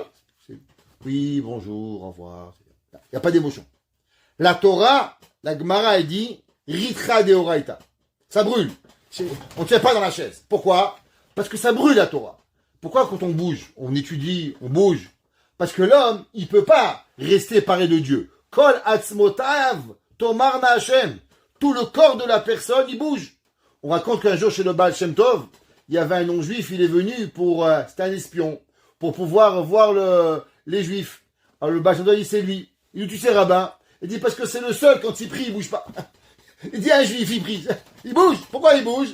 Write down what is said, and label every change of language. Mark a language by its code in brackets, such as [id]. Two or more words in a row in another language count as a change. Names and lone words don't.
[fr] Oui, bonjour, au revoir. Il n'y a pas d'émotion. La Torah, la Gemara, elle dit [arc] ריתחא דאורייתא. [fr] Ça brûle. On ne tient pas dans la chaise. Pourquoi? Parce que ça brûle la Torah. Pourquoi quand on bouge, on étudie, on bouge? Parce que l'homme, il ne peut pas rester paré de Dieu. [he] כל עצמותיו תאמרנה ה. [fr] Tout le corps de la personne, il bouge. On raconte qu'un jour chez le Baal Shem Tov, il y avait un non-juif, il est venu pour, c'était un espion, pour pouvoir voir les juifs. Alors le Baal Shem Tov dit c'est lui. Il dit tu sais rabbin. Il dit parce que c'est le seul quand il prie, il bouge pas. Il dit un juif, il prie. Il bouge. Pourquoi il bouge?